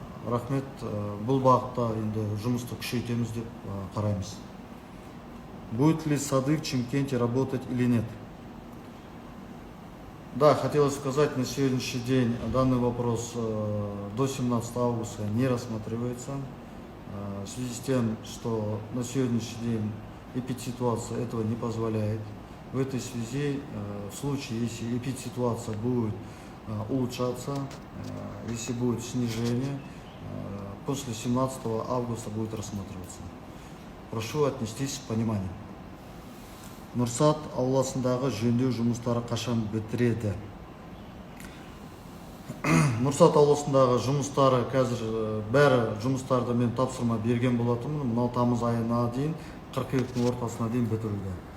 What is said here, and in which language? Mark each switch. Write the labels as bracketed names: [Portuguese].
[Kazakh] Рахмет, бұл бағытта енді жұмысты күшейтеміз деп қараймыз. [Russian] Будет ли сады в Чимкенте работать или нет? Да, хотелось сказать, на сегодняшний день данный вопрос до 17 августа не рассматривается. В связи с тем, что на сегодняшний день эпидситуация этого не позволяет. В этой связи, в случае, если эпидситуация будет улучшаться, если будет снижение, после 17 августа будет рассматриваться. Прошу отнестись с пониманием. [Kazakh] Нұрсат ауласындағы жөндеу жұмыстары қашан бітіреді? Нұрсат ауласындағы жұмыстары қазір бәрі жұмыстарды мен тапсырма берген болатынмын. Мынау тамыз айына дейін, қыркүйектің ортасына дейін бітіруде.